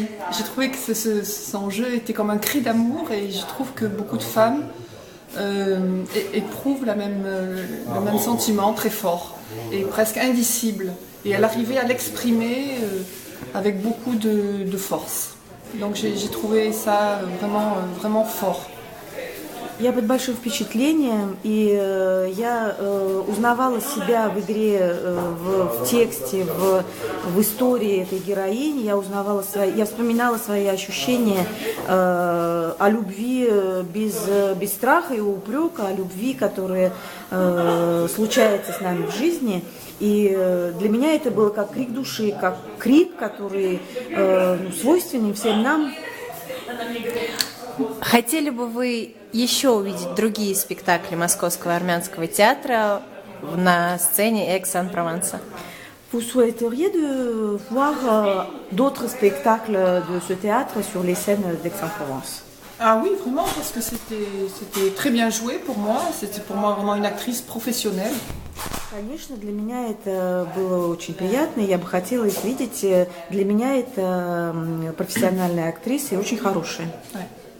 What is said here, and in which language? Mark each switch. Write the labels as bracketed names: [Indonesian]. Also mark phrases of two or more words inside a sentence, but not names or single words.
[French] J'ai trouvé que son jeu était comme un cri d'amour et je trouve que beaucoup de femmes éprouvent le même sentiment très fort et presque indicible. Et elle arrivait à l'exprimer avec beaucoup de force. Donc j'ai trouvé ça vraiment fort. [Russian] Я под большим впечатлением, и я узнавала себя в игре, в тексте, в истории этой героини. Я вспоминала свои ощущения о любви без страха и упрека, о любви, которая случается с нами в жизни. И для меня это было как крик души, как крик, который свойственен всем нам. Хотели бы вы еще увидеть другие спектакли Московского армянского театра на сцене Aix-en-Provence? [French] Vous souhaiteriez de voir d'autres spectacles de ce théâtre sur les scènes d'Aix-en-Provence? Ah oui, vraiment, parce que c'était très bien joué pour moi. C'était pour moi vraiment une actrice professionnelle. [Russian] Конечно, для меня это было очень приятно, я бы хотела их видеть. Для меня это профессиональная актриса и очень хорошая. [French] Ouais.